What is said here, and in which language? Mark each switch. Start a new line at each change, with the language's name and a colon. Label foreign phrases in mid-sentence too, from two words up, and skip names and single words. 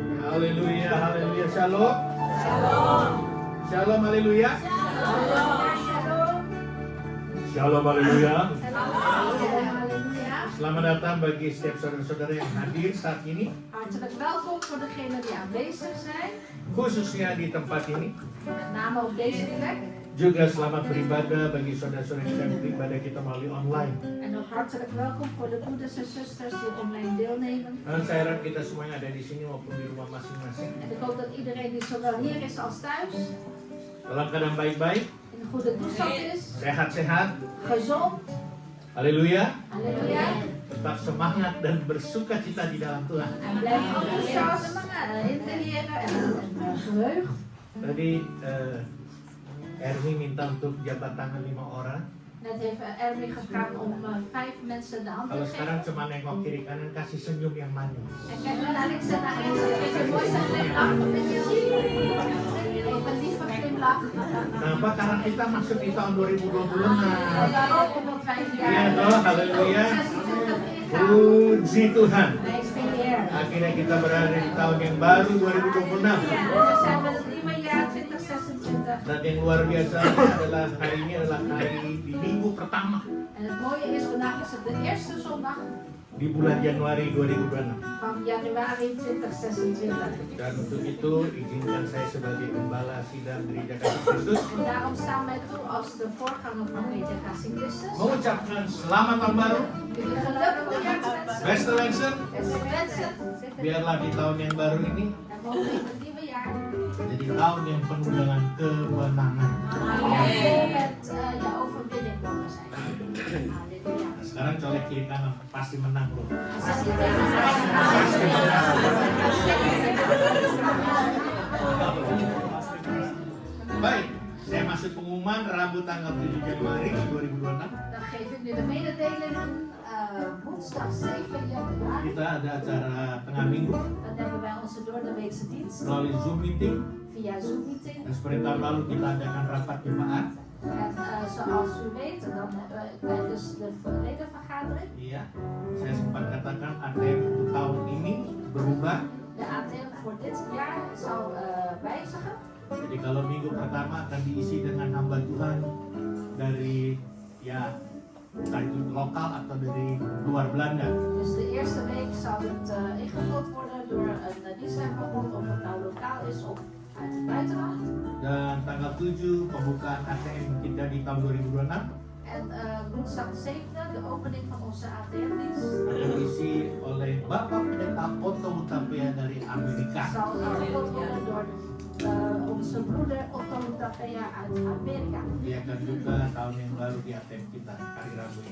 Indonesian: Haleluya, haleluya. Shalom. Shalom, haleluya. Shalom, haleluya. Selamat datang bagi setiap saudara-saudara yang hadir saat ini,
Dutch: Hartelijk welkom voor degenen die aanwezig zijn,
Indonesian: khususnya di tempat ini.
Dutch: met name op deze plek.
Indonesian: Juga selamat beribadah bagi saudara-saudara yang sedang beribadah kita melalui online.
Dutch: En ook hartelijk welkom voor de broeders en zusters die online deelnemen.
Indonesian: Dan saya harap kita semua yang ada di sini maupun di rumah masing-masing
Dutch: En ik hoop dat iedereen die zowel hier is als thuis
Indonesian: dalam keadaan baik-baik,
Dutch: in een goede toestand is,
Indonesian: sehat-sehat.
Dutch: gezond,
Indonesian: Haleluya.
Dutch: halleluja.
Indonesian: Tetap semangat dan bersuka cita di dalam Tuhan.
Dutch: En blijf enthousiast in de Heer en verheugd.
Indonesian: Tadi Ernie minta untuk jabat tangan 5 orang.
Dutch: Net heeft Erwin gevraagd om 5 mensen de hand
Indonesian: Kalau
Dutch: te
Indonesian: sekarang
Dutch: geven.
Indonesian: cuma nengok kiri kanan, kasih senyum yang manis.
Dutch: En kijk naar Alexander naar rechts en geef een mooie glimlach. Even lieve glimlach.
Indonesian: Kenapa? Karena kita masuk di tahun 2026.
Dutch: Waarom? Omdat wij
Indonesian: Iya
Dutch: jaar
Indonesian: toh, haleluya.
Dutch: 26 ingaan.
Indonesian: Puji Tuhan.
Dutch: Prijs de Heer.
Indonesian: Akhirnya kita berada di tahun yang baru 2026.
Dutch: Ja, we zijn met het nieuwe jaar 2026.
Indonesian: Dan yang luar biasa adalah hari ini adalah hari di minggu pertama
Dutch: En het mooie is, vandaag is het de eerste zondag
Indonesian: di bulan Januari 2026.
Dutch: van januari 2026.
Indonesian: Dan untuk itu izinkan saya sebagai gembala sidang Gereja Kasih Kristus
Dutch: En daarom staan wij toe als de voorganger van Gereja Kasih Christus.
Indonesian: mengucapkan selamat tahun baru.
Dutch: Jullie gelukkig nieuwjaar te wensen. Beste wensen, En ze wensen.
Indonesian: biarlah di tahun yang baru ini
Dutch: En mogen we in het nieuwe jaar
Indonesian: jadi tahun yang penuh dengan kemenangan.
Dutch: met je overwinning mogen zijn. Halleluja.
Indonesian: Nah, sekarang colek kiri kanan pasti menang loh. Baik, saya masuk pengumuman Rabu tanggal 7 Januari 2026.
Dutch: Dan geef ik nu de mededelingen. Woensdag 7 januari.
Indonesian: Kita ada acara tengah minggu
Dutch: Dan hebben wij onze doordeweekse dienst
Indonesian: melalui Zoom meeting.
Dutch: via Zoom meeting.
Indonesian: Dan seperti tahun lalu kita adakan rapat jemaat.
Dutch: En zoals u weet, dan tijdens de ledenvergadering.
Indonesian: Iya, saya sempat katakan ATM untuk tahun ini berubah.
Dutch: De ATM voor dit jaar zal wijzigen.
Indonesian: Jadi kalau minggu pertama akan diisi dengan hamba Tuhan dari ya entah itu lokal atau dari luar Belanda.
Dutch: Dus de eerste week zal het ingevuld worden door een dienstverbond, of het nou lokaal is of uit het buitenland.
Indonesian: Dan tanggal 7 pembukaan ATM kita di tahun 2026
Dutch: En woensdag 7e, de opening van onze ATM-dienst,
Indonesian: akan diisi oleh Bapak Pendeta Otto Hutapea dari Amerika.
Dutch: zal ingevuld worden door onze broeder Otto Hutapea uit Amerika.
Indonesian: Dia akan juga tahun yang baru di ATM kita hari Rabu ini.